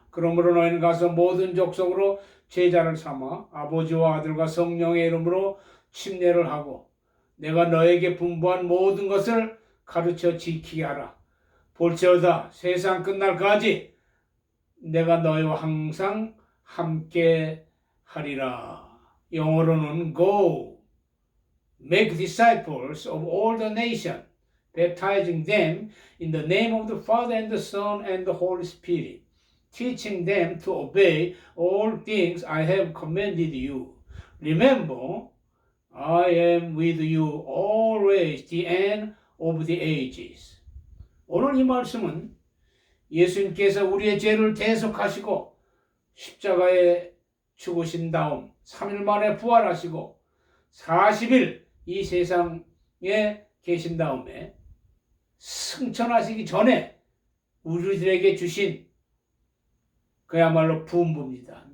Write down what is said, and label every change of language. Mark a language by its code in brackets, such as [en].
[ko] 그러므로 너희는 가서 모든 족속으로 제자를 삼아 아버지와 아들과 성령의 이름으로 침례를 하고 내가 너에게 분부한 모든 것을 가르쳐 지키게 하라. 볼지어다 세상 끝날까지 내가 너희와 항상 함께 하리라. 영어로는 [en] Go, make disciples of all the nations, baptizing them in the name of the Father and the Son and the Holy Spirit, teaching them to obey all things I have commanded you. Remember, I am with you always, the end of the ages. [ko] 오늘 이 말씀은 예수님께서 우리의 죄를 대속하시고 십자가에 죽으신 다음 3일 만에 부활하시고 40일 이 세상에 계신 다음에 승천하시기 전에 우리들에게 주신 그야말로 분부입니다.